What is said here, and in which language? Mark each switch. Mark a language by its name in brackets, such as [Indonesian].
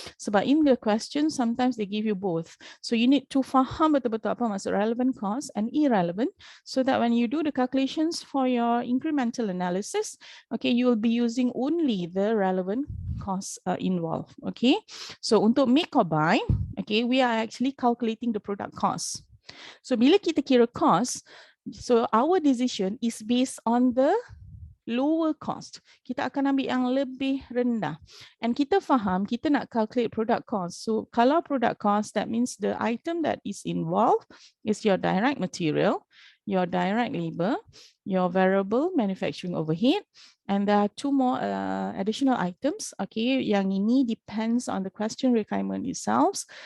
[English] Sebab in the question sometimes they give you both. So you need to [Malay] faham betul-betul apa maksud [English] relevant cost and irrelevant, so that when you do the calculations for your incremental analysis, okay, you will be using only the relevant costs involved. Okay, so untuk make or buy, okay, we are actually calculating the product cost. So [Malay] bila kita kira [English] cost, so our decision is based on the lower cost. [Malay] Kita akan ambil yang lebih rendah. And kita faham, kita nak [English] calculate product cost. So kalau product cost, that means the item that is involved is your direct material, your direct labor, your variable manufacturing overhead, and there are two more additional items. Okay, [Malay] yang ini [English] depends on the question requirement itself.